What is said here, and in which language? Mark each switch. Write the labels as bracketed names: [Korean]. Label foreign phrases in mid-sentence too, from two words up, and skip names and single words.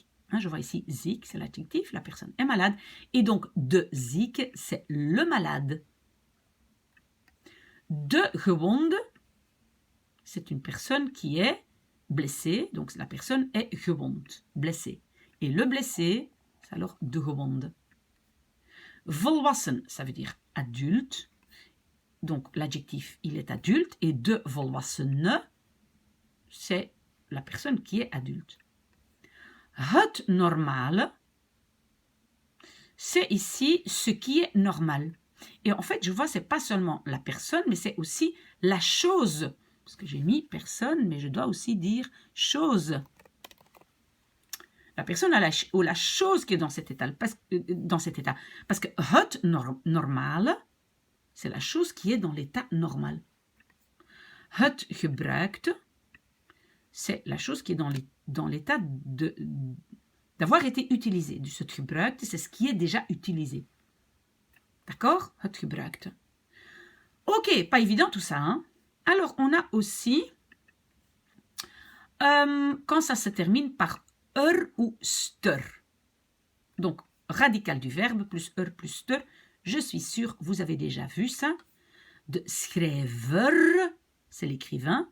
[French] Je vois ici ziek, c'est l'adjectif, la personne est malade. Et donc, [Dutch] de ziek, [French] c'est le malade. [Dutch] De gewond, [French] c'est une personne qui est blessée. Donc, la personne est gewond, blessée. Et le blessé, c'est alors [Dutch] de gewond. Volwassen, [French] ça veut dire adulte. Donc, l'adjectif, il est adulte. Et [Dutch] de volwassene, [French] c'est la personne qui est adulte. [Dutch] Het normale, [French] c'est ici ce qui est normal. Et en fait, je vois, c'est pas seulement la personne, mais c'est aussi la chose. Parce que j'ai mis personne, mais je dois aussi dire chose. La personne ou la chose qui est dans cet état. Parce que [Dutch] het normale, [French] c'est la chose qui est dans l'état normal. [Dutch] Het gebruikte, [French] c'est la chose qui est dans l'état d'avoir été utilisée. [Dutch] Dus het gebruikte, [French] c'est ce qui est déjà utilisé. D'accord? [Dutch] Het gebruikte. [French] Ok, pas évident tout ça. Hein? Alors, on a aussi, quand ça se termine par ou ster. Donc, radical du verbe plus plus ster. Je suis sûre, vous avez déjà vu ça. [Dutch] De schrijver, [French] c'est l'écrivain.